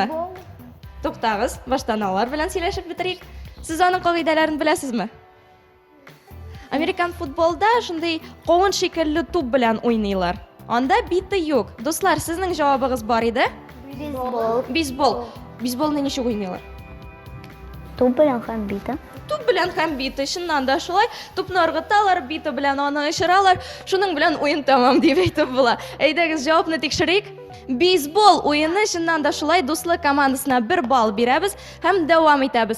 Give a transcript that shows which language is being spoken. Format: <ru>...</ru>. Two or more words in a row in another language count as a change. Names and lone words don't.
<uz>To'xtag'iz, boshdan olar bilan so'rashib bitiraylik. Siz uning qoidalarini bilasizmi? Amerikan futbolda shunday qovun shekilli to'p bilan o'ynaylar. Onda bitta yo'q. Do'stlar, sizning javobingiz bor edi? Beysbol. Beysbolni nechta o'ynaylar?</uz> <tt>Туп белән һәм бита. Туп белән һәм бита, чыннан да шулай. Тупны ыргыталар, бита белән аны ышыралар. Шуның белән уен тамам дип әйтеп була. Әйдәгез, җавапны тикшерик. Бейсбол уены чыннан да шулай, дуслык командасына 1 балл бирәбез һәм дәвам итәбез.</tt>